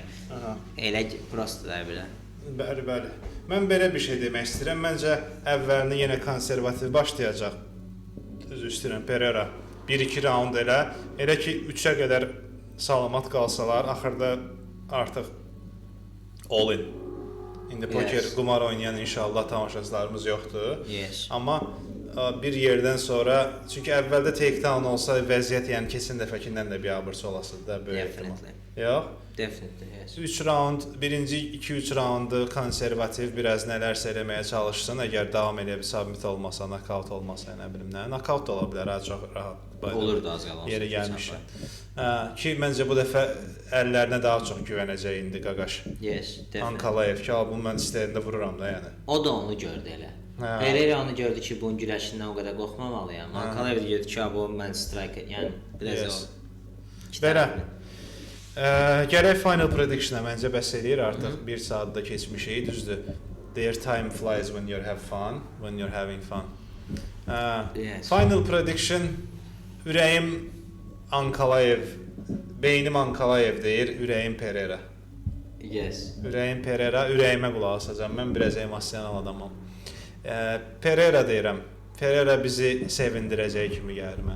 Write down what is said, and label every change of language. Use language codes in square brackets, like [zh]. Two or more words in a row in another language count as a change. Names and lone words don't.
[az] Elə prosto da belə. Bəli, bəli. Mən belə bir şey demək istəyirəm. Məncə əvvəlini yenə konservativ başlayacaq. Düz istəyirəm Pereira. 1-2 raund elə ki 3-ə qədər salamat qalsalar, axırda artıq [en] all in. [az] İndi poker, qumar oynayan inşallah tamaşaçılarımız yoxdur. Amma bir yerdən sonra, çünki əvvəldə takedown olsa vəziyyət, yəni keçən dəfəkindən də biabırçı olasıdır da böyük ehtimal. Yox? [en] Definitely, yes. [az] 3 raund, birinci 2-3 raundu konservativ biraz nələrsə eləməyə çalışsın. Əgər davam edib submit olmasa, knockout olmasa, nə bilim nə, knockout da ola bilər, çox rahat. Olur da az qalan. Yeri gəlmişəm. Ki məncə bu dəfə əllərinə daha çox güvənəcək indi Qaqaş. [en] Yes, definitely. [az] Ankalayev ki, bunu mən istəyəndə vururam da yəni. O da onu gördü elə. Pereira onu gördü ki, bunun güləşindən o qədər qorxmamalıyam. Ankalayev gördü ki, bu mən strike, yəni biraz o. Belə. Gərək final prediction-a məncə bəs eləyir artıq. 1 saat da keçmişik, düzdür. [en] Their time flies when you have fun, when you're having fun. Final prediction, [az] ürəyim Ankalayev, beynim Ankalayev deyir, ürəyim Pereira. [en] Yes. [az] Ürəyim Pereira, ürəyimə qulaq asacağam. Mən biraz emosional adamam. Pereira deyirəm. Pereira bizi sevindirəcək kimi gəlir mənə.